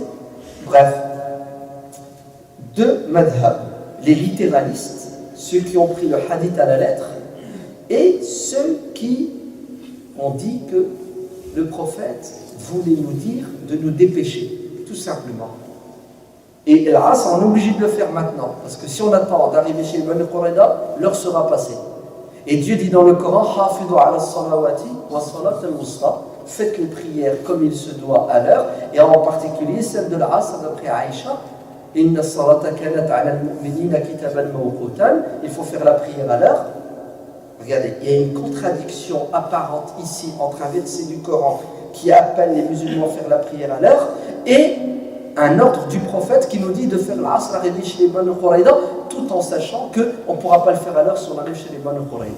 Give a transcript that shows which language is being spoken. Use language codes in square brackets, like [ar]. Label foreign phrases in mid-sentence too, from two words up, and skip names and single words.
[fr] Bref, deux madhab, les littéralistes, ceux qui ont pris le hadith à la lettre, et ceux qui ont dit que le prophète voulait nous dire de nous dépêcher, tout simplement. Et l'Asr, on est obligé de le faire maintenant, parce que si on attend d'arriver chez les Banu Qurayda, l'heure sera passée. Et Dieu dit dans le Coran, [ar] حافظوا على الصلوات والصلاة الوسطى, [fr] faites les prières comme il se doit à l'heure, et en particulier celle de l'Asr d'après Aïcha. [ar] إن الصلاة كانت على المؤمنين كتابا موقوتا, [fr] il faut faire la prière à l'heure. Regardez, il y a une contradiction apparente ici entre un verset du Coran qui appelle les musulmans à faire la prière à l'heure et un ordre du prophète qui nous dit de faire l'Asr arrivé chez les Banu Qurayda, tout en sachant qu'on ne pourra pas le faire à l'heure si on arrive chez les Banu Qurayda.